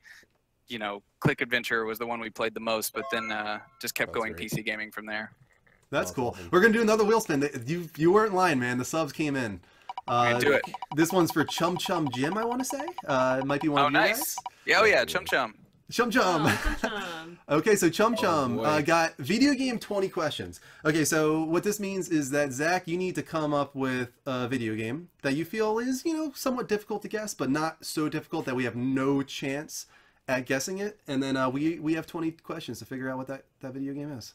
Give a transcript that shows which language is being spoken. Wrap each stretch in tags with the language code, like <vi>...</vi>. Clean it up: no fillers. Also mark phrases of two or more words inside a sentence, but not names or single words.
<en>You know, Click Adventure was the one we played the most, but then just kept That's going great. PC gaming from there. That's cool. Awesome. We're gonna do another wheel spin. You weren't lying, man. The subs came in. Do it. This one's for Chum Chum Jim, I want to say. It might be one Oh, of you nice. guys. Yeah, oh yeah, Chum Chum. Chum Chum. Oh, chum. Okay, so Chum Chum boy. got video game 20 questions. Okay, so what this means is that, Zach, you need to come up with a video game that you feel is, you know, somewhat difficult to guess, but not so difficult that we have no chance at guessing it. And then we have 20 questions to figure out what that video game is.</en>